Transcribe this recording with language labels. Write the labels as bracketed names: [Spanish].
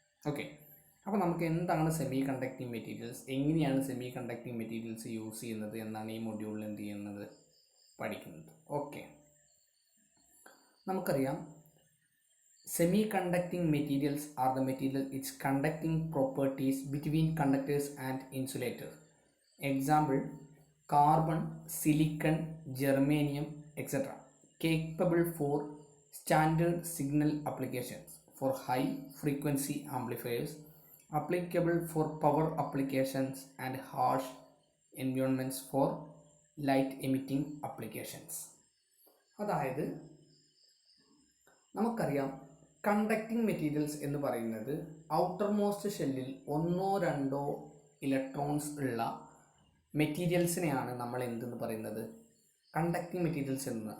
[Malayalam] Okay, അപ്പോൾ നമുക്ക് എന്താണ് സെമി കണ്ടക്റ്റിംഗ് മെറ്റീരിയൽസ്, എങ്ങനെയാണ് സെമി കണ്ടക്റ്റിംഗ് മെറ്റീരിയൽസ് യൂസ് ചെയ്യുന്നത് എന്നാണ് ഈ മൊഡ്യൂളിൽ എന്ത് ചെയ്യുന്നത് പഠിക്കുന്നത്. [English] okay, [Malayalam] നമുക്കറിയാം [English] Semi conducting materials are the material its conducting properties between conductors and insulators. Example carbon, silicon, germanium, etc. capable for standard signal applications, for high frequency amplifiers, applicable for power applications and harsh environments for light emitting applications. [Malayalam] അതായത് നമുക്കറിയാം conducting materials എന്ന് പറയുന്നത് outer most ഷെല്ലിൽ ഒന്നോ രണ്ടോ electrons ഉള്ള മെറ്റീരിയൽസിനെയാണ് നമ്മൾ എന്തെന്ന് പറയുന്നത് കണ്ടക്റ്റിംഗ് മെറ്റീരിയൽസ് എന്ന്.